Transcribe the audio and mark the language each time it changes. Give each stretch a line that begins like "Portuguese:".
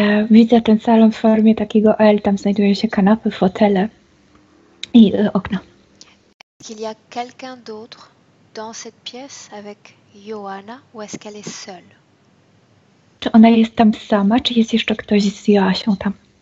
Polish: Widzę ten salon w formie takiego L, tam znajdują się kanapy, fotele i okna.
French: Est-ce qu'il y a quelqu'un d'autre dans cette pièce avec Johanna ou est-ce qu'elle est seule?
Polish: Czy ona jest tam sama, czy jest jeszcze ktoś z Joasią tam?